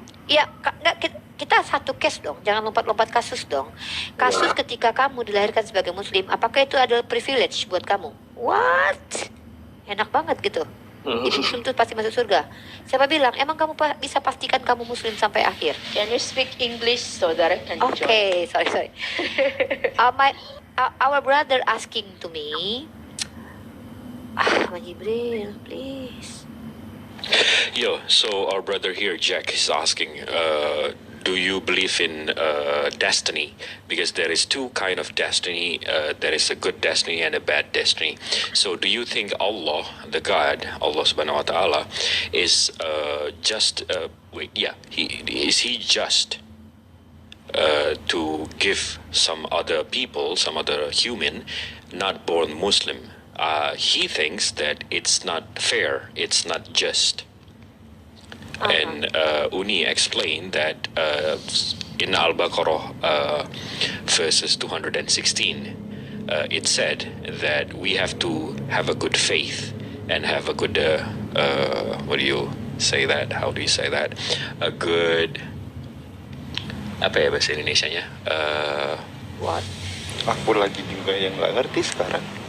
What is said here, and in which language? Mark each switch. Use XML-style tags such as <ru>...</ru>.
<id>Iya, kita satu case dong, jangan lompat-lompat kasus dong. Kasus ketika kamu dilahirkan sebagai Muslim, apakah itu adalah privilege buat kamu?</id> <en>What?</en> <id>Enak banget gitu. Jadi Muslim itu pasti masuk surga. Siapa bilang? Emang kamu bisa pastikan kamu Muslim sampai akhir?</id> <en>Can you speak English so that I can join? Okay, sorry. Our brother asking to me, Jibril, please. Yo, so our brother here, Jack, is asking, do you believe in destiny? Because there is two kind of destiny. There is a good destiny and a bad destiny. So do you think Allah, the God, Allah Subhanahu Wa Taala, is just? Is he just to give some other people, some other human, not born Muslim? He thinks that it's not fair, it's not just. And Uni explained that in Al-Baqarah verses 216, it said that we have to have a good faith and have a good what do you say that? How do you say that? A good,</en> <id>apa ya bahasa Indonesianya?</id> <en>What?</en> <id>Aku lagi juga yang nggak ngerti sekarang.</id>